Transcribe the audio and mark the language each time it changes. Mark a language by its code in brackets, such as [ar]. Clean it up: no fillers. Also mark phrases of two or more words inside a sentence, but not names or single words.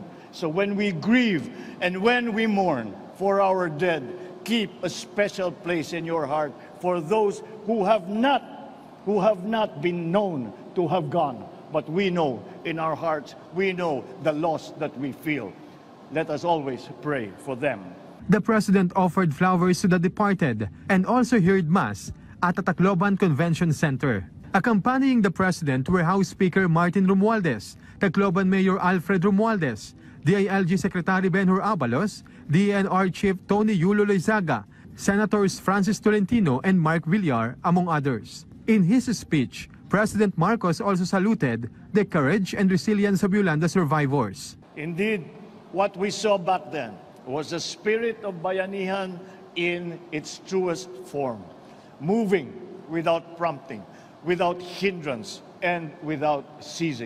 [en] So when we grieve and when we mourn for our dead, keep a special place in your heart for those who have not been known to have gone. But we know in our hearts, we know the loss that we feel. Let us always pray for them. The President offered flowers to the departed and also heard Mass at the Tacloban Convention Center. Accompanying the President were House Speaker Martin Romualdez, Tacloban Mayor Alfred Romualdez, DILG Secretary Benhur Abalos, DNR Chief Tony Yulo Loizaga, Senators Francis Tolentino and Mark Villar, among others. In his speech, President Marcos also saluted the courage and resilience of Yolanda survivors. Indeed, what we saw back then was the spirit of Bayanihan in its truest form, moving without prompting, without hindrance, and without ceasing.